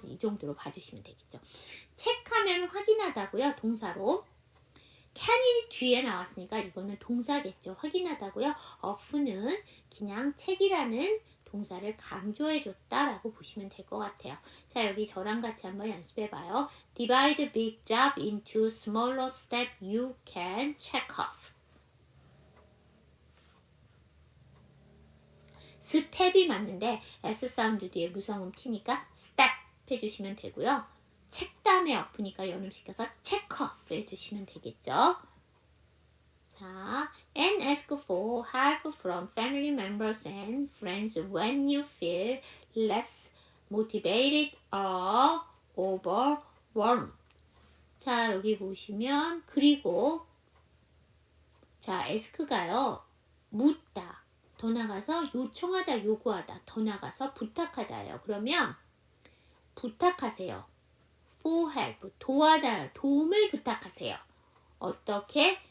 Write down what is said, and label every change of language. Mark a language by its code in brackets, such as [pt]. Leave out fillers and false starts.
[ko] 이 정도로 봐주시면 되겠죠. 체크하면 확인하다고요. 동사로 can이 뒤에 나왔으니까 이거는 동사겠죠. 확인하다고요. off는 그냥 책이라는 동사를 강조해줬다라고 보시면 될 것 같아요. 자, 여기 저랑 같이 한번 연습해봐요. [en] Divide big job into smaller steps you can check off. [ko] 스텝이 맞는데 S 사운드 뒤에 무성음 T니까 step 해주시면 되고요. 책 다음에 off니까 연음시켜서 [en] check off [ko] 해주시면 되겠죠. [en] 자, and ask for help from family members and friends when you feel less motivated or overwhelmed. [ko] 자, 여기 보시면 그리고 자, ask가요. 묻다. 더 나가서 요청하다, 요구하다. 더 나가서 부탁하다예요. 그러면 부탁하세요. [en] for help, [ko] 도움을 부탁하세요. 어떻게?